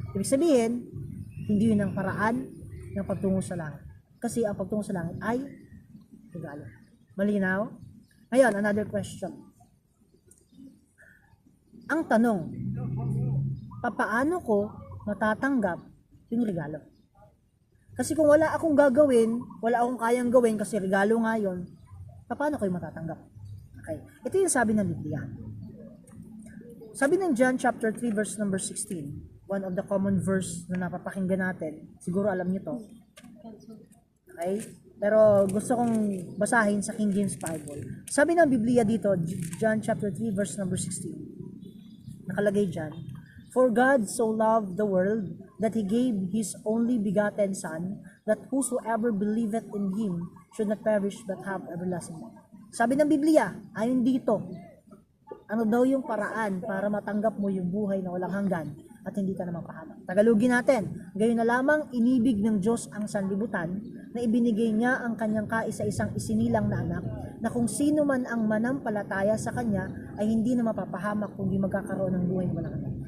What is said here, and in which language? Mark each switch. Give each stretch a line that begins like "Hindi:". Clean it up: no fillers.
Filipino: Ibig sabihin, hindi yun ang paraan ng pagtungo sa langit. Kasi ang pagtungo sa langit ay regalo. Malinaw? Ngayon, another question. Ang tanong, papaano ko matatanggap yung regalo? Kasi kung wala akong gagawin, wala akong kayang gawin kasi regalo nga yun, paano ko yung matatanggap? Okay. Ito yung sabi ng Biblia. Sabi ng John chapter 3 verse number 16,
English: one of the common verse
Filipino: na napapakinggan natin, siguro alam niyo to. Okay? Pero gusto kong basahin sa King James Bible. Sabi ng Biblia dito, John chapter 3 verse number 16. Nakalagay dyan,
English: "For God so loved the world that He gave His only begotten Son, that whosoever believeth in Him should not perish but have everlasting life."
Filipino: Sabi ng Biblia, ayon dito, ano daw yung paraan para matanggap mo yung buhay na walang hanggan at hindi ka na mapahamak. Tagalogin natin, gayon na lamang inibig ng Diyos ang sanlibutan na ibinigay niya ang kanyang kaisa-isang isinilang na anak na kung sino man ang manampalataya sa kanya ay hindi na mapapahamak kundi magkakaroon ng buhay na walang hanggan.